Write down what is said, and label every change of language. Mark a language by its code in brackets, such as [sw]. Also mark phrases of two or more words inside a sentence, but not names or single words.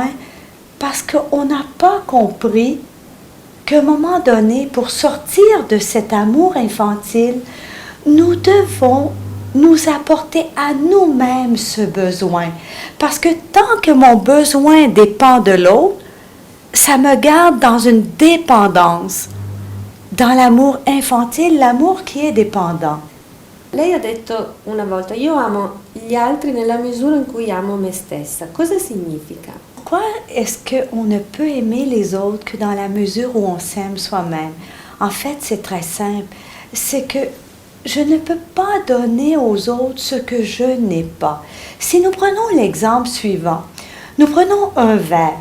[fr] Parce qu'on n'a pas compris qu'à un moment donné, pour sortir de cet amour infantile, nous devons nous apporter à nous-mêmes ce besoin. Parce que tant que mon besoin dépend de l'autre, ça me garde dans une dépendance, dans l'amour infantile, l'amour qui est dépendant. [it] Lei ha detto una volta, io amo gli altri nella misura in cui amo me stessa. Cosa significa? [fr] Pourquoi est-ce qu'on ne peut aimer les autres que dans la mesure où on s'aime soi-même? En fait, c'est très simple. C'est que je ne peux pas donner aux autres ce que je n'ai pas. Si nous prenons l'exemple suivant, nous prenons un verre.